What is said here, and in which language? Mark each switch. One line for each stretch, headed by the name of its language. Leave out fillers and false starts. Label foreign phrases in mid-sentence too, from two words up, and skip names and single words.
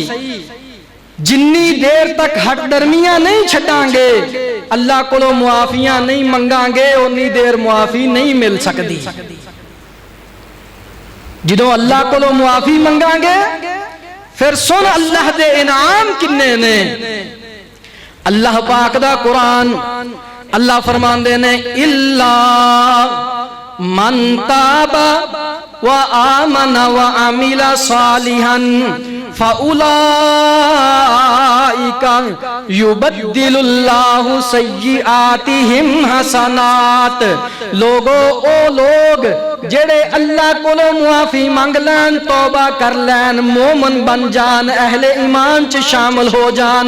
Punjabi: جنی دیر تک ہٹ درمیاں نہیں چھڈانگے، اللہ کولوں معافیاں نہیں منگانگے، اُنی دیر معافی نہیں مل سکتی. جدوں اللہ کولوں معافی منگانگے، فیر سن اللہ دے انعام کنے نے. اللہ پاک دا قرآن اللہ فرماندے نے,
Arabic: إلا من تاب وآمن وعمل صالحا فأولئك يبدل الله سيئاتهم حسنات.
Punjabi: لوگو او لوگ جیڑے اللہ کولوں معافی منگ لین، توبہ کر لین، مومن بن جان، اہلِ ایمان چ شامل ہو جان.